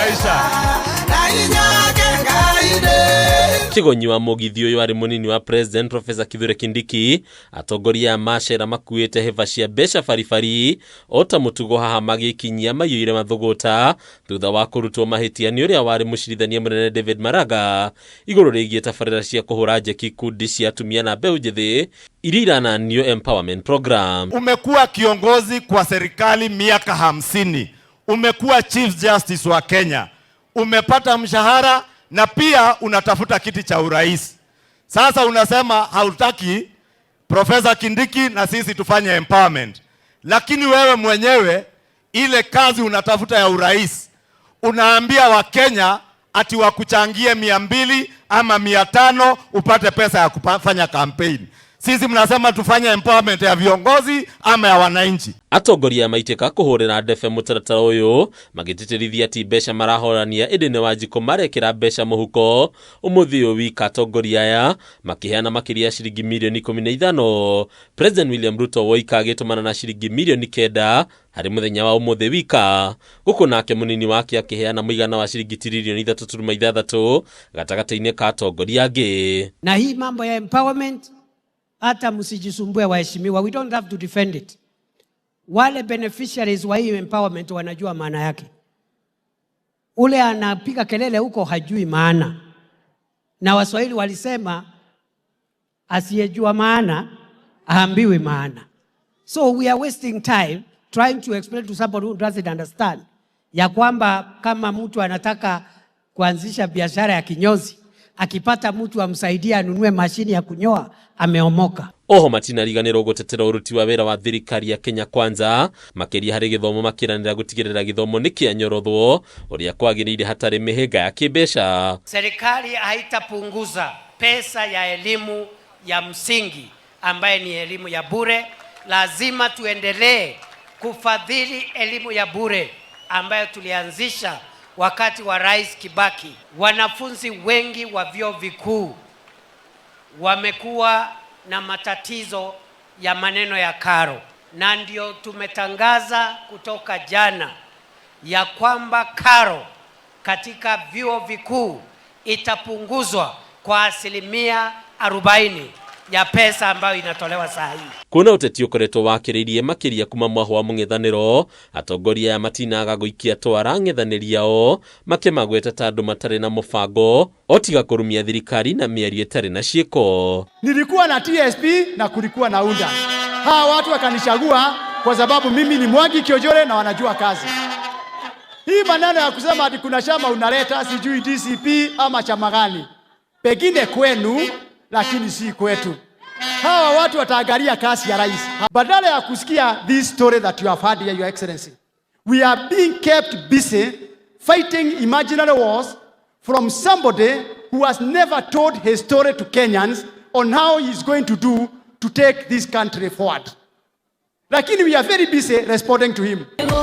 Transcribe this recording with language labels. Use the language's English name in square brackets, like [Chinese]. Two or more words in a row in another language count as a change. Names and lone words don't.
[Kikuyu] Kigonyi wa mũgithi ũyũ arĩ mũnini wa President Professor Kithure Kindiki atongoria macera makuĩte hĩba cia mbeca baribari ota mũtugo haha magĩkinyia maiyũire mathũgũta thutha wa kũrutwo mahĩtia nĩ ũrĩa warĩ mũcirithania mũnene David Maraga igũrũ rĩgiĩ tabarĩra cia kũhũra njeki ikundi cia atumia na mbeũ njĩthĩ iria irananio [English] empowerment program. [Swahili] Umekuwa kiongozi kwa serikali miaka 50, umekuwa [English] Chief Justice [Swahili] wa Kenya, umepata mshahara na pia unatafuta kiti cha urais. Sasa unasema hautaki Professor Kindiki na sisi tufanye empowerment. Lakini wewe mwenyewe ile kazi unatafuta ya urais, unaambia Wakenya ati wakuchangie 200 ama 500 upate pesa ya kufanya campaign. Sisi mnasema tufanye empowerment ya viongozi ama ya wananchi. [Kikuyu] Atongoria maitĩka kũhũrĩra ndebe mũtaratara ũyũ magĩtĩtĩrithia ati mbeca marahorania ĩndĩ nĩ Wanjikũ marekĩra mbeca mũhuko ũmũthĩ ũyũ wika atongoria aya makĩheana makĩria ciringi milioni 15. President William Ruto woika agĩtũmana na ciringi milioni 9 harĩ mũthenya wa ũmũthĩ wika, gũkũ nake mũnini wake akĩheana mũigana wa ciringi tirilioni 3.6 gatagatĩ-inĩ ka atongoria angĩ. [Swahili] Na hii mambo ya empowerment hata msijisumbue waheshimiwa, [English] we don't have to defend it. [Swahili] Wale beneficiaries wa hii empowerment wanajua maana yake. Ule anapiga kelele huko hajui maana. Na Waswahili walisema asiyejua maana haambiwi maana. [English] So we are wasting time trying to explain to somebody who doesn't understand [Swahili] ya kwamba kama mtu anataka kuanzisha biashara ya kinyozi, akipata mtu amsaidia anunue mashini ya kunyoa, ameomoka. [Kikuyu] Oho matinariganĩrwo gũtetera ũruti wa wĩra wa thirikari ya Kenya Kwanza makĩria harĩ gĩthomo makĩranĩra gũtigĩrĩra gĩthomo nĩ kĩanyorothwo ũrĩa kwagĩrĩire hatarĩ mĩhĩnga ya kĩmbeca. [Swahili] Serikali haitapunguza pesa ya elimu ya msingi ambaye ni elimu ya bure. Lazima tuendelee kufadhili elimu ya bure ambayo tulianzisha wakati wa Rais Kibaki. Wanafunzi wengi wa vyuo vikuu wamekuwa na matatizo ya maneno ya karo, na ndio tumetangaza kutoka jana ya kwamba karo katika vyuo vikuu itapunguzwa kwa 40% ya pesa ambayo inatolewa saa hii. [Kikuyu] Kuna ũteti ũkoretwo wakĩrĩirie makĩria kuma mwahũ wa mũng'ethanĩro, atongoria matinaga gũikia twara ng'ethanĩri yao makĩmagweta ta andũ matarĩ na mũbango otiga kũrumia thirikari na mĩario ĩtarĩ na ciĩko. [Swahili] Nilikuwa na TSP na kulikuwa na UNDA. Hawa watu wakanichagua kwa sababu mimi ni Mwangi Kiojore na wanajua kazi. Hii maneno ya kusema ati kuna chama unaleta sijui DCP ama chama gani, pengine kwenu lakini si kwetu. Hawa watu wataangalia kazi ya rais. Badala ya kusikia [English] this story that you have had here, Your Excellency, we are being kept busy fighting imaginary wars from somebody who has never told his story to Kenyans on how he is going to do to take this country forward. Lakini we are very busy responding to him.